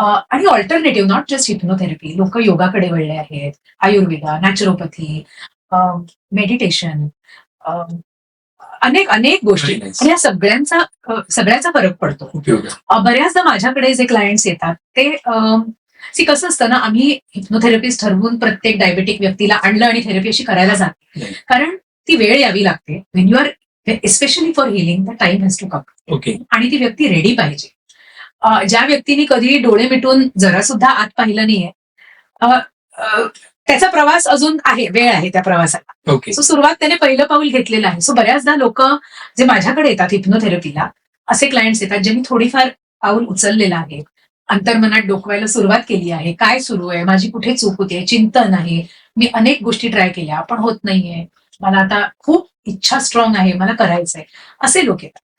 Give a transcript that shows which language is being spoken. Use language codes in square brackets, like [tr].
[mr] आणि [en] alternative not just hypnotherapy, [mr] लोक योगाकडे वळले आहेत, आयुर्वेदा, नॅचरोपॅथी, मेडिटेशन, अनेक अनेक गोष्टी. [en] Very nice. [mr] आणि या सगळ्याचा फरक पडतो. उपयोग आहे. बऱ्याचदा माझ्याकडे जे क्लायंट्स येतात ते कसं असतं ना, आम्ही हिप्नोथेरपिस्ट ठरवून प्रत्येक डायबेटिक व्यक्तीला आणलं आणि थेरपी अशी करायला जात नाही. कारण ती वेळ यावी लागते. [en] When you are especially for healing the time has to come. Okay. [mr] आणि ती व्यक्ती रेडी पाहिजे. ज्या व्यक्तीने कधी डोळे मिटून जरा सुद्धा आत पाहिलं नाहीये, त्याचा प्रवास अजून आहे, वेळ आहे त्या प्रवासाला. [en] Okay. [mr] सो सुरुवात त्याने पहिलं पाऊल घेतलेलं आहे. सो बऱ्याचदा लोक जे माझ्याकडे येतात हिप्नोथेरपीला, असे क्लायंट्स येतात ज्यांनी थोडीफार पाऊल उचललेलं आहे, अंतर्मनात डोकवायला सुरुवात केली आहे, काय सुरू आहे, माझी कुठे चूक होते, चिंतन आहे, मी अनेक गोष्टी ट्राय केल्या पण होत नाहीये, मला आता खूप इच्छा स्ट्रॉंग आहे, मला करायचंय, असे लोक येतात.